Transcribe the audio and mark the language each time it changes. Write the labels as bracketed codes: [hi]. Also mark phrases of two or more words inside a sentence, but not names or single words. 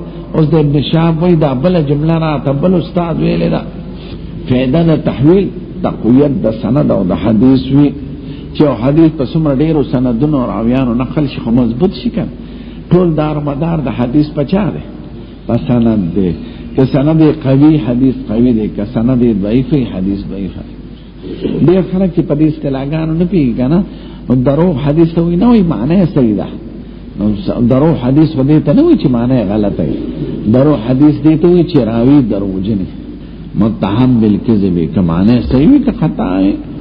[ps] اوس د ابن شهاب وای دا بل جمله را ته بل استاد ویلې ده. فائدہ د تحویل تقویت د سند او د حدیث وی، چې حدیث په څومره ډیرو سندونو او راویانو نقل شي خو مضبوط شي کنه. ټول دار مدار د حدیث په چا دی؟ په سند دی. که سند قوی حدیث قوی دی، که سند ضعیف حدیث ضعیف دی. ډیر خلک چې په دې اصطلاحګانو نه پیږي کنه، دروغ حدیث ته وي نه وي معنی صحیح ده. نو دروغ حدیث په دې ته نه وي چې معنی غلطه وي، دروغ حدیث دې ته وي چې راوی دروغجن [ar] متهم بالکذب، [ps] که معنی صحیح وي که خطا وي.